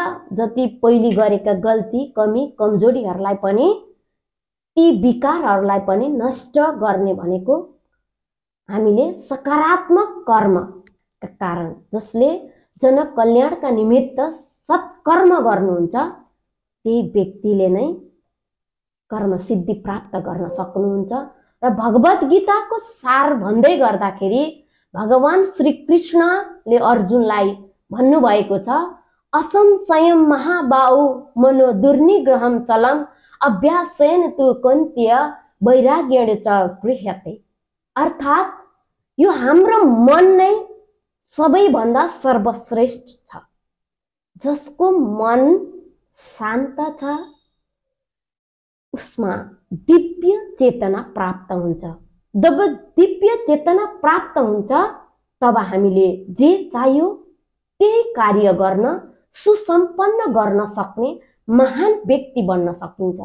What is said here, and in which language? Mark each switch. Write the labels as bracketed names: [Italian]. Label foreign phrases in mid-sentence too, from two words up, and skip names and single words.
[Nepali] जति पहिले गरेका गल्ती, कमी, कमजोरीहरूलाई पनि, ती विकारहरूलाई पनि नष्ट गर्ने भनेको हामीले सकारात्मक कर्मका कारण, जसले जनकल्याणका निमित्त सत्कर्म गर्नुहुन्छ, त्यही व्यक्तिले नै कर्म सिद्धि प्राप्त गर्न सक्नुहुन्छ। र भगवत गीताको सार भन्दै गर्दाखेरि भगवान श्री कृष्णले अर्जुनलाई भन्नुभएको छ, [Sanskrit] असंशयम महाबाहु मनो दुर्निग्रहम चलम अभ्यासेन तु कन्त्य वैराग्येण च गृह्यते। [Nepali] अर्थात् यो हाम्रो मन नै सबैभन्दा सर्वश्रेष्ठ छ। जसको मन शान्त छ उसमा दिव्य चेतना प्राप्त हुन्छ। जब दिव्य चेतना प्राप्त हुन्छ तब हामीले जे चाहियो त्यही कार्य गर्न, सुसम्पन्न गर्न सक्ने महान व्यक्ति बन्न सकिन्छ।